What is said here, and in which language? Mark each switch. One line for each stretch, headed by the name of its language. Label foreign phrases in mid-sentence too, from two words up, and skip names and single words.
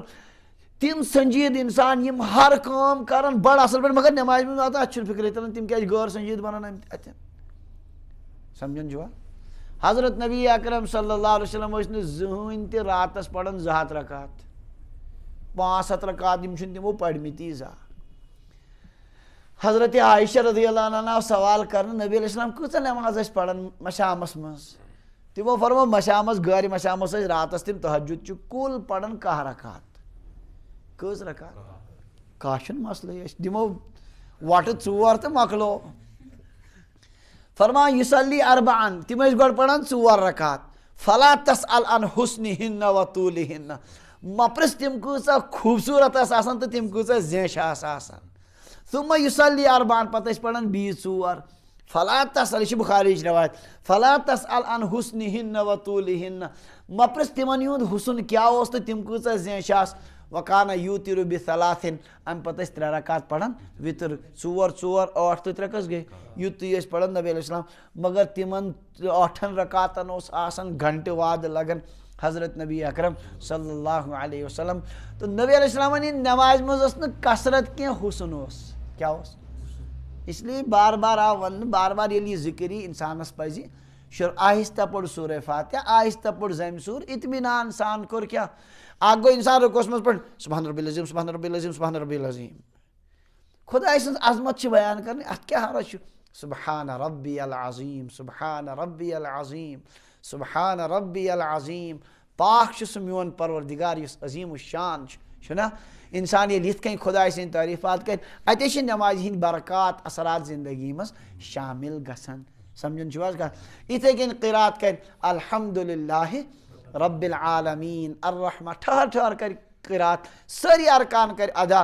Kashmiri: تِم سنجیٖد انسان یِم ہر کٲم کران بڑٕ اصل پٲٹھۍ، مگر نٮ۪مازِ منٛز واتان اتھ چھُنہٕ فکرے تران تِم کیٛازِ غٲر سنجیٖد بنان اتٮ۪ن. سمجھان چھُوا؟ حضرت نبی اکرم
Arabic: صلی اللہ علیہ وسلم
Kashmiri: ٲسۍ نہٕ زٕہٕنۍ تہِ راتس پران 200 رکات، 500 رکات یِم چھِنہٕ تِمو پرمٕتی زانٛہہ. حضرت عائشہ
Arabic: رضی اللہ عنہ
Kashmiri: آو سوال کرنہٕ نبی
Arabic: علیہ السلام
Kashmiri: کۭژاہ نٮ۪ماز ٲسۍ پران مشامس منٛز؟ تِمو فرمو مشامس گٲرِ مشامس ٲسۍ راتس تِم تہجد چھُ کُل پران 1 رکات. کٔژ رکات؟ کانٛہہ چھُنہٕ مسلہٕ، أسۍ دِمو وۄٹہٕ 4 تہٕ مۄکلو. فرمان
Arabic: یُصلی اربعن،
Kashmiri: تِم ٲسۍ گۄڈٕ پران 4 رکات.
Arabic: فلا تسأل عن حسنہن و طولہن،
Kashmiri: مہ پرٛژھ تِم کۭژاہ خوٗبصوٗرت ٲس آسان تہٕ تِم کۭژاہ زیچھِ آسہٕ آسان.
Arabic: ثم یُصلی اربعن،
Kashmiri: پتہٕ ٲسۍ پران بیٚیہِ 4.
Arabic: فلا تسأل،
Kashmiri: یہِ چھِ بخاریٕچ روایت،
Arabic: فلا تسأل عن حسنہن و طولہن،
Kashmiri: مہ پرٛژھ تِمن ہُنٛد حسن کیٛاہ اوس تہٕ تِم کۭژاہ زیچھِ آسہٕ.
Arabic: وکانہ یوٗتِرُ بثلاثن،
Kashmiri: امہِ پتہٕ ٲسۍ 3 رکات پران وِتر، 4 4 8 تہٕ 3 کٔژ گٔے، یُتُے ٲسۍ پران نبی
Arabic: علیہ السلام.
Kashmiri: مگر تِمن 8 رکاتن اوس آسان گھنٹہٕ وادٕ لگان حضرت نبی اکرم
Arabic: صلی اللہ علیہ وسلم.
Kashmiri: تہٕ نبی علیہ السلامن ہِنٛدِ نٮ۪مازِ منٛز ٲس نہٕ کثرت کینٛہہ، حسن اوس. کیٛاہ اوس؟
Urdu: اس لیے
Kashmiri: بار بار آو وننہٕ، بار بار ییٚلہِ یہِ ذِکر یی انسانس پزِ آہستہ پوٚر سورہ فاتحہ، آہستہ پوٚر زمہِ سوٗر، اطمینان سان کوٚر کیٛاہ. اکھ گوٚو انسان رُکوٗوس منٛز پٲٹھۍ
Arabic: سبحان ربی العظیٖم سبحان ربی العظیٖم سبحان ربی العظیٖم،
Kashmiri: خۄداے سٕنٛز عظمت چھِ بیان کرٕنۍ، اتھ کیٛاہ حرج چھُ.
Arabic: سبحان ربی العظیٖم سبحان ربی العظیٖم سبحان ربی العظیم،
Kashmiri: پاک چھُ سُہ میون پروردگار یُس عظیم الشان چھُنا. اِنسان ییٚلہِ یِتھ کٔنۍ خۄداے سٕنٛدۍ تعریٖفات کَرِ اَتے چھِ نٮ۪مازِ ہِنٛدۍ برکات اثرات زندگی منٛز شامِل گژھان. سمجھان چھُو حظ کَتھ؟ یِتھَے کٔنۍ قرات کَرِ
Arabic: الحمدُاللہ رب العالمیٖن الرحمٰن،
Kashmiri: ٹھہر کَرِ قرات، سٲری ارکان کَرِ ادا.